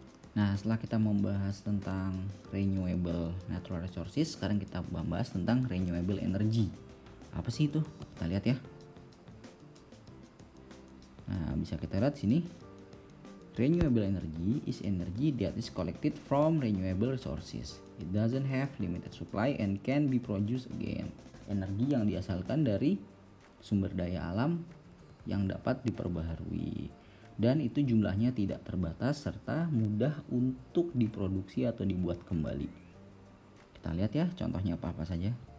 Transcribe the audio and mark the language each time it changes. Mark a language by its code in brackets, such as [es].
[id] Nah, setelah kita membahas tentang [en] renewable natural resources, [id] sekarang kita membahas tentang [en] renewable energy. [id] Apa sih itu? Kita lihat ya. Nah, bisa kita lihat sini. [en] Renewable energy is energy that is collected from renewable resources. It doesn't have limited supply and can be produced again. [id] Energi yang dihasilkan dari sumber daya alam yang dapat diperbaharui. Dan itu jumlahnya tidak terbatas serta mudah untuk diproduksi atau dibuat kembali. Kita lihat ya contohnya apa-apa saja.